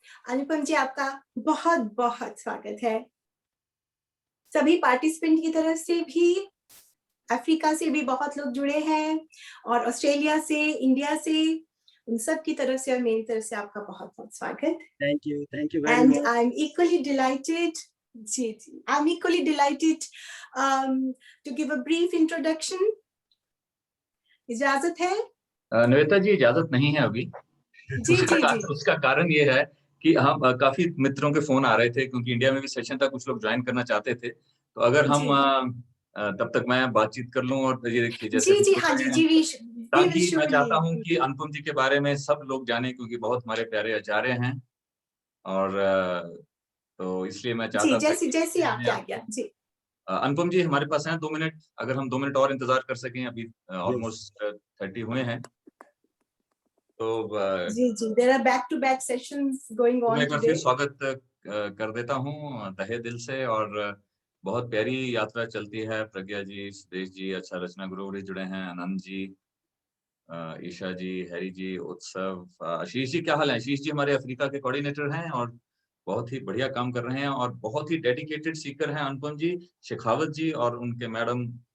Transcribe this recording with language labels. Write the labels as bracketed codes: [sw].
[hi] अनुपम जी, आपका बहुत बहुत स्वागत है। सभी पार्टिसिपेंट की तरफ से भी, अफ्रीका से भी बहुत लोग जुड़े हैं और ऑस्ट्रेलिया से, इंडिया से, उन सब की तरफ से और मेरी तरफ से आपका बहुत बहुत स्वागत। [en] Thank you very much. And I'm equally delighted, I'm equally delighted to give a brief introduction. [hi] इजाजत है? निवेदिता जी, इजाजत नहीं है अभी। जी जी जी। उसका कारण ये है कि हम काफी मित्रों के फोन आ रहे थे, क्योंकि इंडिया में भी सेशन था, कुछ लोग ज्वाइन करना चाहते थे। तो अगर हम तब तक मैं बातचीत कर लूं और ये देखिए जैसे जी जी हाँ जी जी, ताकि मैं चाहता हूं कि अनुपम जी के बारे में सब लोग जाने, क्योंकि बहुत हमारे प्यारे आचार्य हैं और तो इसलिए मैं चाहता था जैसे आपकी आज्ञा जी। अनुपम जी हमारे पास हैं 2 मिनट, अगर हम 2 मिनट और इंतजार कर सकें, अभी ऑलमोस्ट 30 हुए हैं। तो जी जी, [en] there are back to back sessions going on [hi] मैं एक बार [en] today. [hi] फिर स्वागत कर देता हूँ तहे दिल से, और बहुत प्यारी यात्रा चलती है। प्रज्ञा जी, सुदेश जी, अच्छा रचना गुरु जुड़े हैं, आनंद जी, ईशा जी, हैरी जी, उत्सव, आशीष जी, क्या हाल है? आशीष जी हमारे अफ्रीका के कोऑर्डिनेटर हैं और बहुत ही बढ़िया काम कर रहे हैं और बहुत ही डेडिकेटेड सीकर हैं अनुपम जी, शेखावत जी और उनके मैडम।